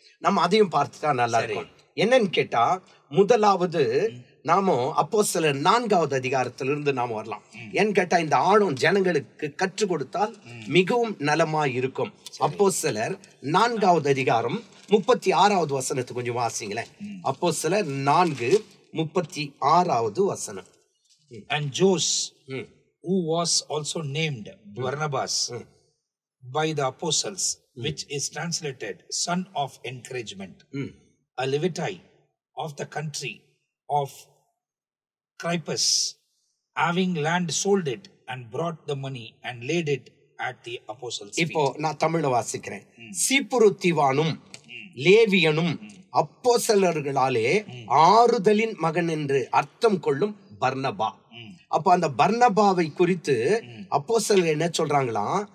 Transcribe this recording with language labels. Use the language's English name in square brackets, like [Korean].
[Tamil] நம்ம அதையும் பார்த்துட்டா நல்லா இருக்கும். என்னன்னு கேட்டா, முதலாவது நாம அப்போஸ்தலர் 4வது அதிகாரத்திலிருந்து நாம வரலாம். ஏன்னு கேட்டா, இந்த ஆளும் ஜனங்களுக்கு கற்றுக் கொடுத்தால் மிகவும் நலமா இருக்கும். அப்போஸ்தலர் 4வது அதிகாரம் 36வது வசனத்தை கொஞ்சம் வாசிங்களேன். அப்போஸ்தலர் 4:36 வசனம். [English] And Jose, who was also named Barnabas by the apostles, which is translated son of encouragement, a Levite of the country of Cyprus, having land, sold it and brought the money and laid it at the apostles' feet. [Tamil] இப்போ நான் தமிழ்ல வாசிக்கிறேன். சீப்புருத்திவானும் லேவியனும் அப்போஸ்தலர்களாலே ஆறுதலின் மகன் என்று அர்த்தம் கொள்ளும் பர்னபா. அப்ப அந்த பர்னபாவை குறித்து அப்போஸ்தலர் என்ன சொல்றாங்களா?